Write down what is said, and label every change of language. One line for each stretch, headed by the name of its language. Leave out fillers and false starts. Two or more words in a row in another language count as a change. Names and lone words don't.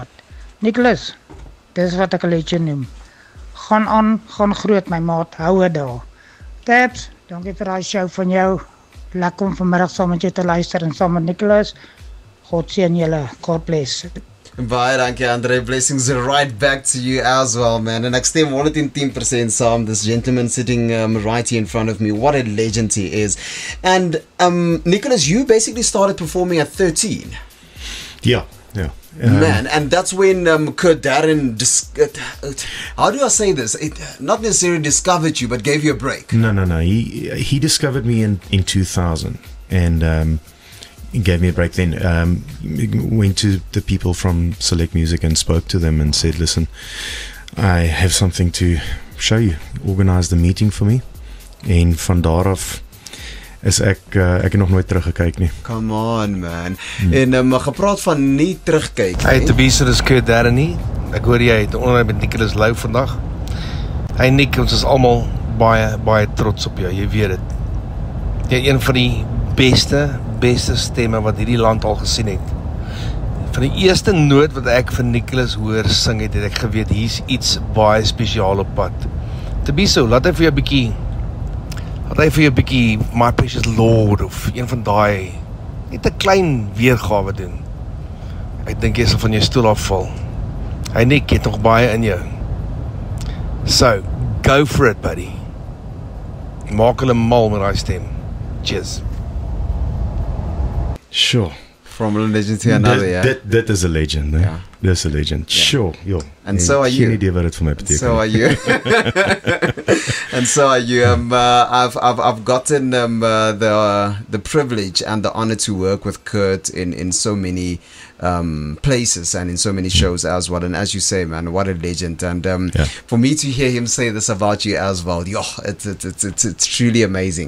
Afrikaans: Nicholas, dis wat ek 'n legend noem. Gaan aan, gaan groot my maat, hou dit daar. Tabs, dankie vir daai show van jou. Lekker om vanmiddag saam met jou te luister en saam met Nicholas. God seën julle.
English: God bless.
Afrikaans: Baie dankie Andre,
English: blessings right back to you as well, man.
Afrikaans: En ek stem 110% saam.
English: This gentleman sitting right here in front of me, what a legend he is. And Nicholas, you basically started performing at 13. Yeah. Man, and that's when Kurt Darren, how do I say this? Not necessarily discovered you, but gave you a break. No. He discovered me in 2000 and he gave me a break then. Went to the people from Select Music and spoke to them and said, listen, I have something to show you. Organized a meeting for me.
Afrikaans: En van daar af is ek nog nooit teruggekyk nie.
English: Come on man.
Afrikaans: En gepraat van nie terugkyk. Hey, te be so dis Kurt Darren nie. Ek hoor jy het 'n onderhoud met Nicholas Lou vandag. Hey Nick, ons is almal baie trots op jou, jy weet dit. Jy een van die beste stemme wat hierdie land al gesien het. Van die eerste noot wat ek vir Nicholas hoor sing het ek geweet hier's iets baie spesiaal op pad. Te be so, laat hy vir jou 'n bietjie My Precious Lord of een van daai net 'n klein weergawe doen. Ek dink jy sal van jou stoel afval. Hy Nick het nog baie in jou.
English: So, go for it, buddy.
Afrikaans: Maak hulle mal met daai stem.
English: Cheers. Sure. From one legend to another, That is a legend, né? Yeah. That's a legend. Yeah. Sure, ja. And so are you.
Afrikaans: Geen idee wat dit vir my beteken.
English: So are you. And so are you. I've gotten the privilege and the honor to work with Kurt in so many places and in so many shows as well. And as you say, man, what a legend. And for me to hear him say this about you as well, it's truly amazing.